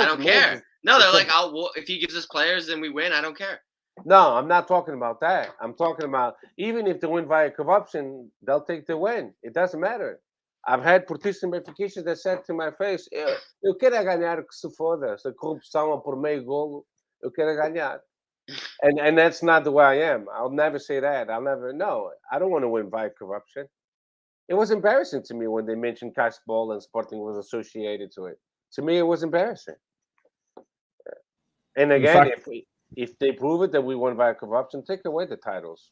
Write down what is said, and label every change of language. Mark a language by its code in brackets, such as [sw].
[en] I don't care. No, they're like, if he gives us players and we win, I don't care. No, I'm not talking about that. I'm talking about even if they win via corruption, they'll take the win. It doesn't matter. I've had Portistas and Benfiquistas that said to my face, [pt] eu quero ganhar que se foda. Se a corrupção é por meio golo, eu quero ganhar. [en] And that's not the way I am. I'll never say that. I don't want to win via corruption. It was embarrassing to me when they mentioned cash ball and Sporting was associated to it. To me, it was embarrassing. And again, if they prove it that we won via corruption, take away the titles.